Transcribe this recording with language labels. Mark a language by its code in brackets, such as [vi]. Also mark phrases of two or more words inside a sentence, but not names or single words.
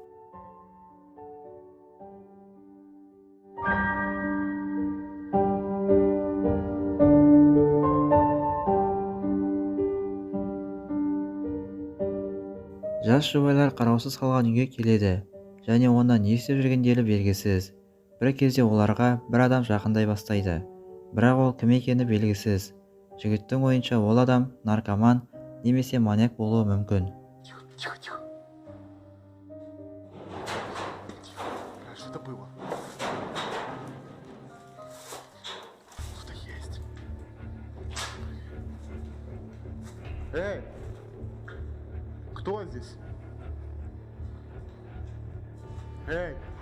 [kk] Жас жұбайлар қараусыз қалған үйге келеді, және онда не істеп жүргендері белгісіз. Бір кезде оларға бір адам жақындай бастайды, бірақ ол кім екені белгісіз. Жігіттің ойынша ол адам наркоман немесе маньяк болуы мүмкін. [ru] Тихо. Что это было? Что-то есть. Эй! Кто здесь? Эй!